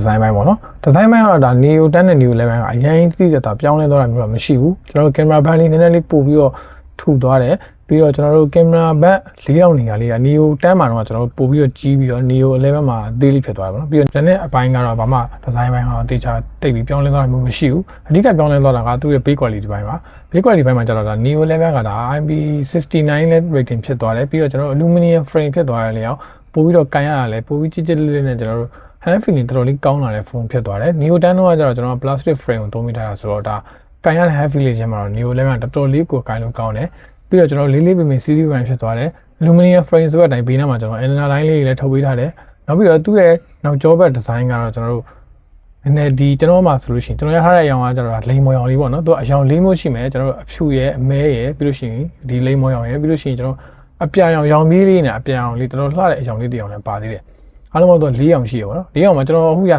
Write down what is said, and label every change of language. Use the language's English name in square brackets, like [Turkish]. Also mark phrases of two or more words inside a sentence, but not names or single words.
[Burmese] ဇိုင်းပိုင်းပေါ့နော်ဒီဇိုင်းပိုင်းကတော့ဒါ Neo 10နဲ့ Neo 11ကအရင်တိတိကျကျပြောင်းလဲသွားတာမျိုးတော့မရှိဘူးကျွန်တော်တို့ကင်မရာဘက်လေးနည်းနည်းလေးပို့ပြီးတော့ထူသွားတယ်ပြီးတော့ကျွန်တော်တို့ကင်မရာဘက်4နေရာလေးက Neo 10မှာတော့ကျွန်တော်တို့ပို့ပြီးတော့ကြီးပြီးတော့ Neo 11မှာအသေးလေးဖြစ်သွားတယ်ပေါ့နော်ပြီးတော့ကျန်တဲ့အပိုင်းကတော့ဘာမှဒီဇိုင်းပိုင်းကတော့တေချာတိတ်ပြီးပြောင်းလဲသွားတာမျိုးမရှိဘူးအဓိကပြောင်းလဲသွားတာကသူ့ရဲ့ [English] build quality [Burmese] ပိုင်းပါ [English] build quality [Burmese] ပိုင်းမှာကျတော့ဒါ Neo 11ကဒါ IP69 နဲ့ rating ဖြစ်သွားတယ်ပြီးတော့ကျွန်တော်တို့ [English] aluminum frame [Burmese] ဖြစ်သွားတယ်လေအောင်ပို့ပြီးတော့ ကန်ရတာလဲပို့ပြီးကြစ်လေးနဲ့ကျွန်တော်တို့ [English] hand feeling [Burmese] တော်တော်လေးကောင်းလာတဲ့ဖုန်းဖြစ်သွားတယ် Neo 10တော့ကျတော့ကျွန်တော် [English] plastic frame [Burmese] ကိုသုံးမိထားတာဆိုတော့ဒါကန်ရတဲ့ [English] hand feeling [Burmese] ချင်းမှာတော့ Neo 11ကတော်တော်လေးကိုကန်လို့ကောင်းတယ်ပြီးတော့ကျွန်တော်လေးလေးပင်ပင် series ပိုင်းဖြစ်သွားတယ် [English] aluminum frame [Burmese] ဆိုတဲ့အတိုင်းဘေးနားမှာကျွန်တော် [English] antenna line [Burmese] လေးတွေလည်းထုတ်ပေးထားတယ်နောက်ပြီးတော့သူ့ရဲ့နောက်ကျောဘက် design ကတော့ကျွန်တော်တို့နည်းနည်းဒီကျွန်တော် မှဆိုလို့ရှိရင်ကျွန်တော်ရထားတဲ့အရောင်ကကျတော့လိမ်မော်ရောင်လေးပေါ့နော်သူကအရောင်လေးမျိုးရှိမယ်ကျွန်တော်တို့အဖြူရဲ့အမဲရဲ့ပြီးလို့ရှိရင်ဒီလိမ်မော်ရောင်ရဲ့ပြီးလို့ရှိရင်ကျွန်တော်အပြာရောင်ရောင်ပြေးလေးနဲ့အပြာရောင်လေးတော်တော်လှတဲ့အရောင်လေးတစ်ရောင်လည်းပါသေးတယ်အားလုံးတော့၄ရောင်ရှိရပါတော့၄ရောင်မှာကျွန်တော်အခုရ